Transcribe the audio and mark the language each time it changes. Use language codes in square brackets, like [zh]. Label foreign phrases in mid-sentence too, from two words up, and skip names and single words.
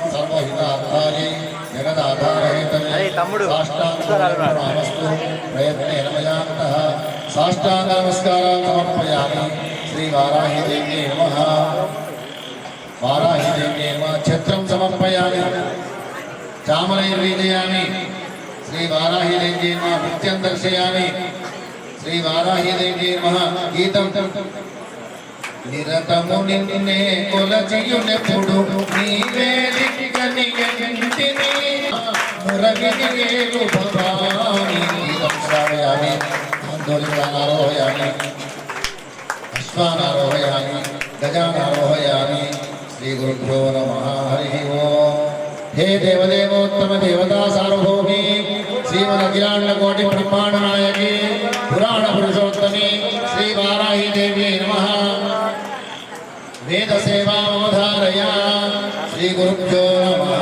[sa] सर्वहितार्थायै जगदाधारहेतवे साष्टाङ्गनमस्तु प्रयत्नेन मयान्तः साष्टाङ्गनमस्कारान् समर्पयामि श्री वाराहिदेव्यै नमः वाराहिदेव्यै नमः छत्रं समर्पयामि चामरैर्वीजयामि श्री वाराहिदेव्यै नमः नृत्यं दर्शयामि श्री वाराहिदेव्यै नमः गीतं [te] నిరతము నిన్నే కొలచియునెప్పుడు నీవే దిక్కనియంటిని మురగిని వేలు భవాని గీతం [sa] శ్రావయామి ఆందోళనారోహయామి అశ్వానారోహయామి గజానారోహయామి శ్రీ గురుభ్యో నమః హరి ఓం हे देवदेवोत्तम देवता सार्वभौमी श्रीमद अखिलांड कोटि ब्रह्मांड नायकी पुराण पुरुषोत्तमी श्री वाराही देव्यै नमः वेद सेवा अवधारया श्री गुरुभ्यो नमः